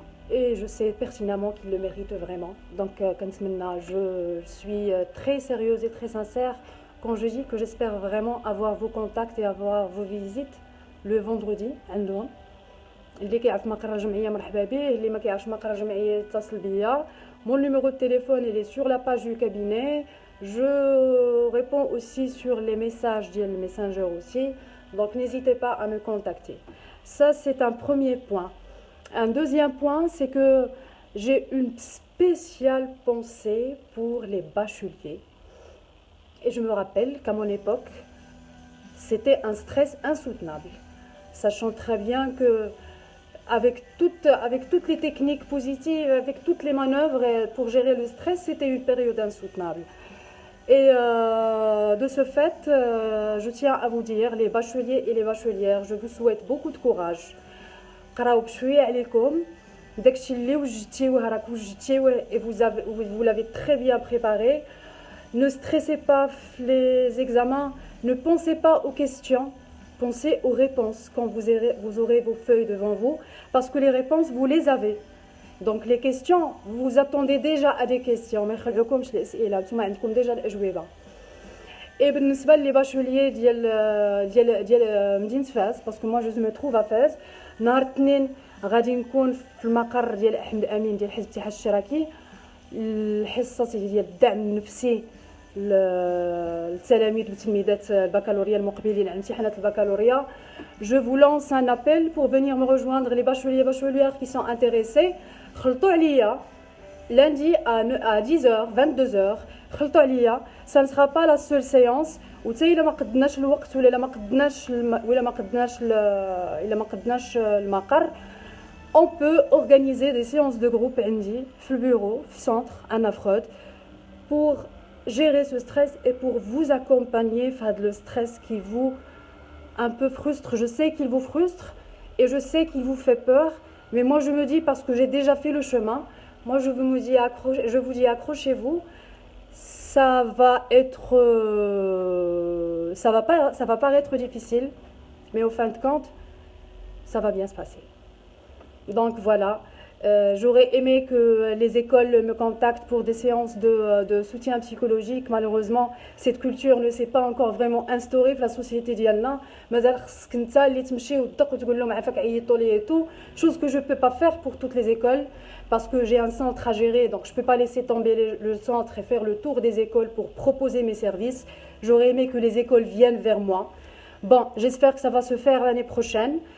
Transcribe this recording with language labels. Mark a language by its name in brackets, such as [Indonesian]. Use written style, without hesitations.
[French] Et je sais pertinemment qu'il le mérite vraiment. Donc, je suis très sérieuse et très sincère quand je dis que j'espère vraiment avoir vos contacts et avoir vos visites le vendredi. [Arabic] اللي كيعرف مقر الجمعية مرحبا به، اللي ما كيعرفش مقر الجمعية يتصل بيا. [French] Mon numéro de téléphone il est sur la page du cabinet. Je réponds aussi sur les messages du Messenger aussi. Donc n'hésitez pas à me contacter. Ça c'est un premier point. Un deuxième point, c'est que j'ai une spéciale pensée pour les bacheliers. Et je me rappelle qu'à mon époque, c'était un stress insoutenable. Sachant très bien que avec toutes les techniques positives, avec toutes les manœuvres pour gérer le stress, c'était une période insoutenable. Et de ce fait, je tiens à vous dire, les bacheliers et les bachelières, je vous souhaite beaucoup de courage. [Arabic] قراو بشويه عليكم داكشي اللي وجدتيوه راك وجدتيوه [French] et vous l'avez très bien préparé. Ne stressez pas les examens, ne pensez pas aux questions, pensez aux réponses quand vous aurez vos feuilles devant vous parce que les réponses vous les avez. Donc les questions vous attendez déjà à des questions [Arabic] ما يخلعوكمش الاسئله نتوما عندكم [French] déjà [Arabic] الاجوبه. [French] Et [Arabic] بالنسبه لي باشوليي ديال مدينه فاس [French] parce que moi je me trouve à Fès. [Arabic] نهار الاثنين غادي نكون في المقر ديال احمد امين ديال حزب الاتحاد الاشتراكي، الحصه ديال الدعم النفسي للتلاميذ وتلميذات البكالوريا المقبلين على امتحانات البكالوريا. [French] Je vous lance un appel pour venir me rejoindre les bacheliers et bachelières qui sont intéressés. [Arabic] خلطوا عليا [French] lundi à 10h 22h. [Arabic] خلطوا عليا، [French] ça ne sera pas la seule séance. [Arabic] وتاي الا ما قدناش الوقت ولا ما قدناش المقر، [French] on peut organiser des séances de groupe [Arabic] عندي في البيرو في [French] centre à Nafrod pour gérer ce stress et pour vous accompagner face le stress qui vous un peu frustre. Je sais qu'il vous frustre et je sais qu'il vous fait peur, mais moi je me dis, parce que j'ai déjà fait le chemin, moi je vous dis accrochez-vous, ça va être, ça va paraître difficile, mais au fin de compte, ça va bien se passer. Donc voilà, j'aurais aimé que les écoles me contactent pour des séances de soutien psychologique. Malheureusement, cette culture ne s'est pas encore vraiment instaurée dans la société [Arabic] ديالنا. مازال خصك انت اللي تمشي وتدق وتقول لهم عافاك عيطوا لي [French] et tout. Chose que je peux pas faire pour toutes les écoles parce que j'ai un centre à gérer, donc je peux pas laisser tomber le centre et faire le tour des écoles pour proposer mes services. J'aurais aimé que les écoles viennent vers moi. Bon, j'espère que ça va se faire l'année prochaine.